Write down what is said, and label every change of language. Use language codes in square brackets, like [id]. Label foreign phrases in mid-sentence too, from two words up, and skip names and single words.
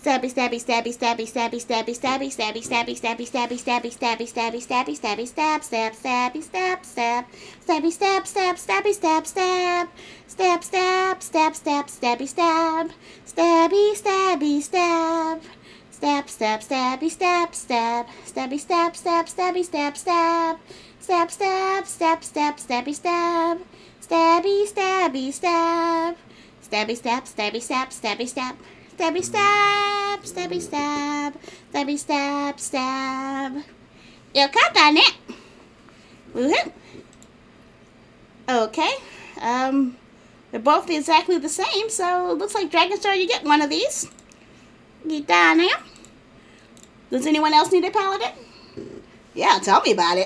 [en] Stabby, stabby, stabby, stabby, stabby, stabby, stabby, stabby, stabby, stabby, stabby, stabby, stabby, stabby, stabby, stabby, stab, stab, stabby, stab, stab, stabby, stab, stab, stabby, stab, stab, stab, stab, stab, stab, stabby, stab, stabby, stabby, stab, stab, stab, stabby, stab, stab, stabby, stab, stab, stabby, stab, stab, stab, stab, stab, stab, stabby, stab, stabby, stabby, stab, stabby, stab, stabby, stab, stabby, stab. Stabby stab, stabby stab, stabby stab, stab. You got that, it. Woohoo. Okay. They're both exactly the same, so it looks like Dragon Star, you get one of these. Get down there. Does anyone else need a paladin? Yeah, tell me about it.